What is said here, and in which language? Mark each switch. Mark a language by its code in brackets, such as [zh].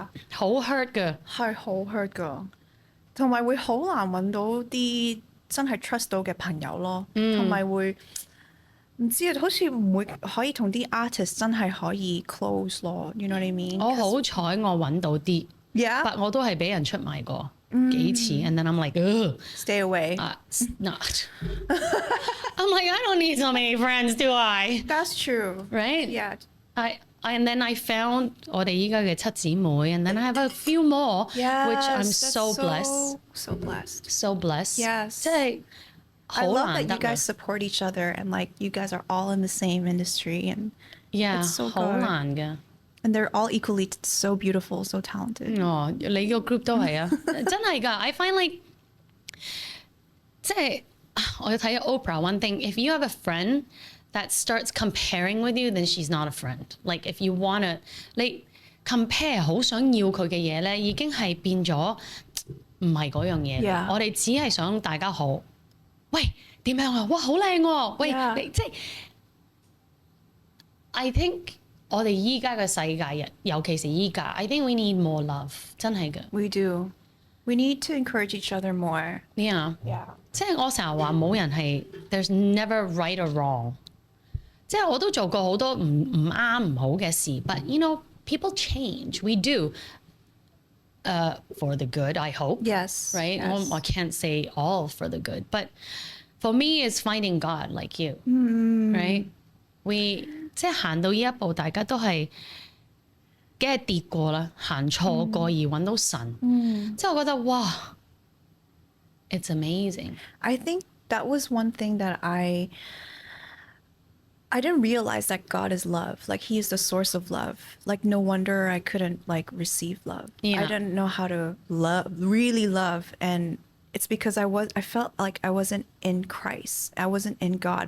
[yue] 好 hurt 㗎，係好 hurt 㗎，同埋會好難揾到啲真係 trust 到嘅朋友咯，同埋會唔知啊，好似唔會可以同啲 artist 真係可以 close 咯。 [en] You know what I mean？ 我 [yue] 好彩我揾到啲，但我都係俾人出賣過。幾次 [en] and then I'm like, ugh. Stay away. Not. I'm like, I don't need so many friends, do I? That's true. Right? Yeah. And then I found [yue] 我哋依家嘅七姊妹 [en] and then I have a few more, which I'm so blessed. So blessed. So blessed. Yes. 即係 I love that you guys support each other and like you guys are all in the same industry and it's so good. [yue] 好難㗎。 [en] And they're all equally so beautiful, so talented. [yue] 你個 group 都係啊，真係㗎。 [en] I find like [yue] 即係我要睇 [en] Oprah one thing. If you have a friend that starts comparing with you, then she's not a friend. Like if you wanna 你 [yue] compare 好想要佢嘅嘢咧，已經係變咗唔係嗰樣嘢。 [en] Yeah. [yue] 我哋只係想大家好。喂，點樣啊？哇，好靚喎！喂， [en] Yeah. [yue] 你即係 I think 我哋依家嘅世界尤其是依家 [en] I think we need more love， [yue] 真係嘅。 [en] We do. We need to encourage each other more. Yeah. Yeah. [yue] 即係我成日話冇人係 [en] there's never right or wrong。 [yue] 即係我都做過好多唔啱唔好嘅事， [en] but you know people change. We do. For the good, I hope. Yes. Right? Yes. I can't say all for the good, but for me, it's finding God like you. Right? We [yue] 即係行到呢一步，大家都係梗係跌過啦，行錯過而揾到神。即係我覺得哇 ， [en] it's amazing. I think that was one thing that I didn't realize that God is love. Like he is the source of love. Like no wonder I couldn't like receive love. Yeah. I didn't know how to really love. And it's because I felt like I wasn't in Christ. I wasn't in God.